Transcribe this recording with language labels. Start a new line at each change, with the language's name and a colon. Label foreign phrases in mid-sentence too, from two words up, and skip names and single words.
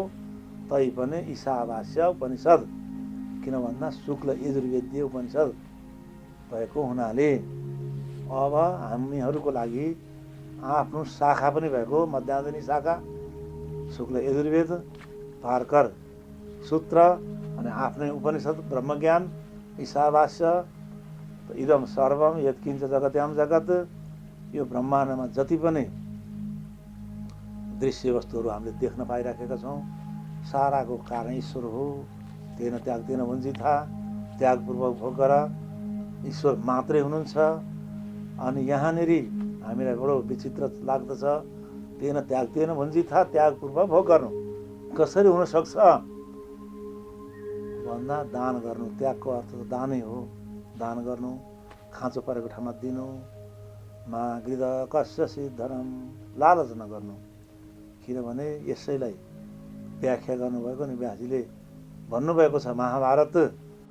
Nepali: तैपनि ईशावास्य उपनिषद किन भन्दा शुक्ल यजुर्वेदीय उपनिषद भएको हुनाले अब हामीहरूको लागि आफ्नो शाखा पनि भएको, मध्यान्जनी शाखा शुक्ल यजुर्वेद, पार्कर सूत्र अनि आफ्नै उपनिषद ब्रह्मज्ञान ईशावास्य।
Sanskrit: इदम सर्वम यत्किञ्च जगत्याम जगत्,
Nepali: यो ब्रह्माण्डमा जति पनि दृश्य वस्तुहरू हामीले देख्न पाइराखेका छौँ, साराको कारण ईश्वर हो।
Sanskrit: तेन त्याग तेन भुञ्जिथा,
Nepali: त्यागपूर्वक भोग गर, ईश्वर मात्रै हुनुहुन्छ। अनि यहाँनिर हामीलाई बडो विचित्र लाग्दछ,
Sanskrit: तेन त्याग तेन भुञ्जिथा,
Nepali: त्यागपूर्वक भोग गर्नु कसरी हुनसक्छ भन्दा दान गर्नु। त्यागको अर्थ त दानै हो, दान गर्नु, खाँचो परेको ठाउँमा दिनु,
Sanskrit: मागृद कस्य सिद्धरम,
Nepali: लालच नगर्नु। किनभने यसैलाई व्याख्या गर्नुभएको नि व्यासजीले भन्नुभएको छ, महाभारत